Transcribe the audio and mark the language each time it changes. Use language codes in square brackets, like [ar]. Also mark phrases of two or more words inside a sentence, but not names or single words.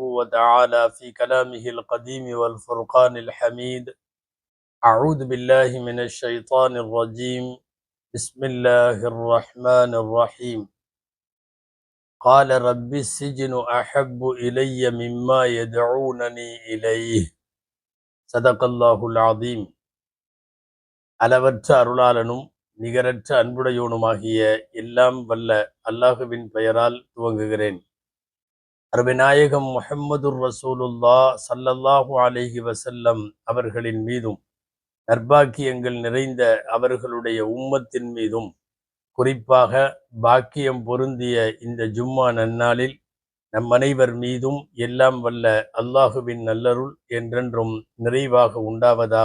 [ar] وتعالى في كلامه القديم والفرقان الحميد أعوذ بالله من الشيطان الرجيم بسم الله الرحمن الرحيم قال رب السجن أحب إلي مما يدعونني إليه صدق الله العظيم [ta] அளவற்ற அருளாளனும் நிகரற்ற அன்புடையோனுமாகிய எல்லாம் வல்ல அல்லாஹுவின் பெயரால் துவங்குகிறேன். அருமைநாயகம் [ar] محمد رسول الله صلى الله عليه وسلم [ta] அவர்களின் மீதும் நற்பாக்கியங்கள் நிறைந்த அவர்களுடைய உம்மத்தின் மீதும் குறிப்பாக பாக்கியம் பொருந்திய இந்த ஜும்மா நன்னாளில் நம் அனைவர் மீதும் எல்லாம் வல்ல அல்லாஹுவின் நல்லருள் என்றென்றும் நிறைவாக உண்டாவதாக.